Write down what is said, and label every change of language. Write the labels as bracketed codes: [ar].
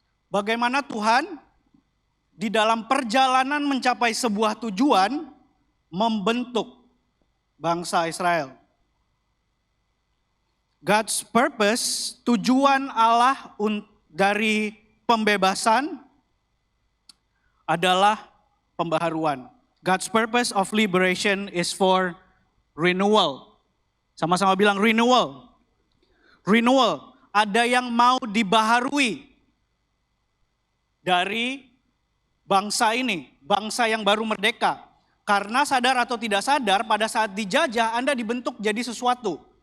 [id] Bagaimana Tuhan di dalam perjalanan mencapai sebuah tujuan membentuk bangsa Israel. [en] God's purpose, [id] tujuan Allah dari pembebasan adalah pembaharuan. [en] God's purpose of liberation is for renewal. [id] Sama-sama bilang renewal. Renewal, ada yang mau dibaharui dari bangsa ini, bangsa yang baru merdeka. Karena sadar atau tidak sadar, pada saat dijajah Anda dibentuk jadi sesuatu.